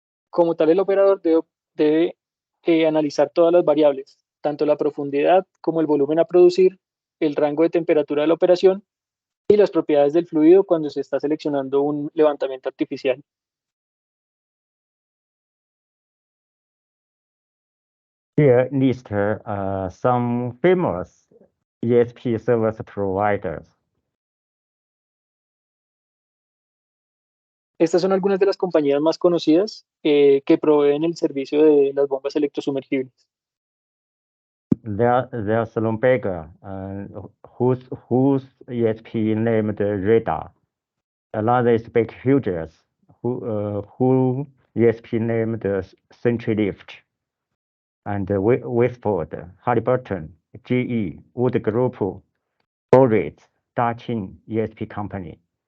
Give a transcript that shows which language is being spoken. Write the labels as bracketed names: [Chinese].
[Spanish] Como tal, el operador debe analizar todas las variables, tanto la profundidad como el volumen a producir, el rango de temperatura de la operación y las propiedades del fluido cuando se está seleccionando un levantamiento artificial. [English] Here list some famous ESP service providers. [Spanish] Estas son algunas de las compañías más conocidas que proveen el servicio de las bombas electrosumergibles. [English] There's Schlumberger, whose ESP named Radar. Another is Baker Hughes, who ESP named CenturyLift. And Westford, Halliburton, GE, Wood Group, Borit, Dachin ESP Company.